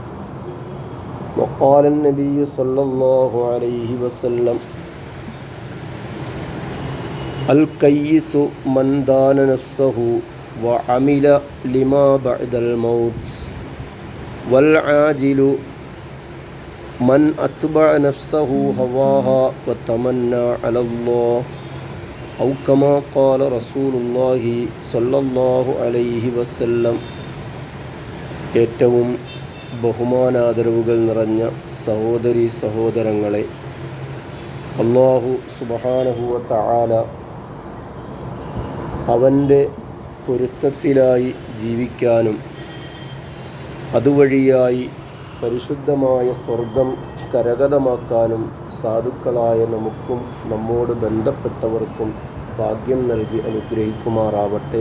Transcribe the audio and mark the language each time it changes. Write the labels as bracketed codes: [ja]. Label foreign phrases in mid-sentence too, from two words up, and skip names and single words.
[ar] وقال النبي صلى الله عليه وسلم: الكيس من دان نفسه وعمل لما بعد الموت والعاجل من أتبع نفسه هواها وتمنى على الله أو كما قال رسول الله صلى الله عليه وسلم. [ml] ഏറ്റവും ബഹുമാനാദരവുകൾ നിറഞ്ഞ സഹോദരീ സഹോദരങ്ങളെ, [ar] الله سبحانه وتعالى [ml] അവൻ്റെ പൊരുത്തത്തിലായി ജീവിക്കാനും അതുവഴിയായി പരിശുദ്ധമായ സ്വർഗം കരഗതമാക്കാനും സാധുക്കളായ നമുക്കും നമ്മോട് ബന്ധപ്പെട്ടവർക്കും ഭാഗ്യം നൽകി അനുഗ്രഹിക്കുമാറാവട്ടെ.